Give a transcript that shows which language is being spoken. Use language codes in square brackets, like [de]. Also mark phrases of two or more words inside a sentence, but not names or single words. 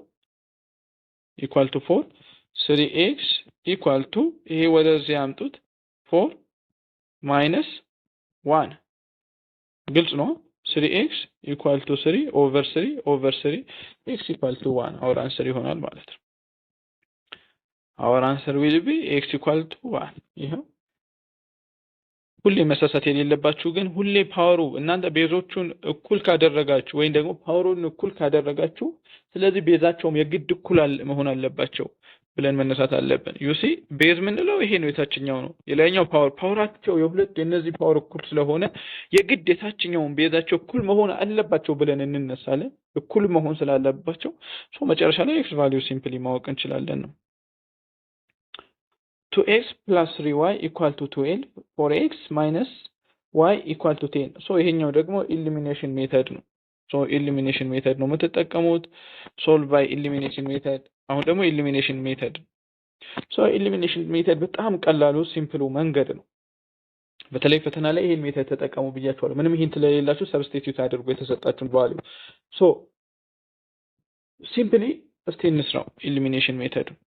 [en] 4 3x equal to [am] ይሄ ወደዚህ ያምጡት [en] 4 minus 1 [am] ግልጽ ነው [en] 3x equal to 3 over 3 x equal to 1 our [am] answer ይሆናል ማለት ነው [en] our answer will be x equal to 1 [am] ይሄው ሁሌ መሳሳት የሌለባችሁ ግን ሁሌ ፓወሩ እናንተ ቤዞቹን እኩል ካደረጋችሁ ወይ ደግሞ ፓወሩን እኩል ካደረጋችሁ ስለዚህ ቤዛቸውም የግድ እኩል መሆን አለባቸው ብለን መነሳት አለብን [en] you see [am] ቤዝ ምንለው ይሄ ነው የታችኛው ነው የላይኛው ፓወራቸው የሁለት የነዚህ ፓወር እኩል ስለሆነ የግድ የታችኛውን ቤዛቸው እኩል መሆን አለባቸው ብለን እንነሳለን እኩል መሆን ስላለባቸው ሶ መጨረሻ ላይ [en] x value simply [am] ማወቅ እንችላለን ነው [en] 2x plus 3y equal to 12 4x minus y equal to 10 so [am] ይሄኛው ደግሞ [en] elimination method [am] ነው [en] so elimination method [am] ነው የምትጠቀሙት [en] solve by elimination method [am] አሁን ደግሞ [en] elimination method so elimination method [am] በጣም ቀላሉ ሲምፕሉ መንገድ ነው በተለይ ፈተና ላይ ይሄን ሜተድ ተጠቀሙ ብያችኋለሁ ምንም ሂንት ለሌላችሁ ሰብስቲቲዩት አድርጉ የተሰጣችሁን ቫልዩ [en] so simply [am] እስቲ እንስራው [en] elimination method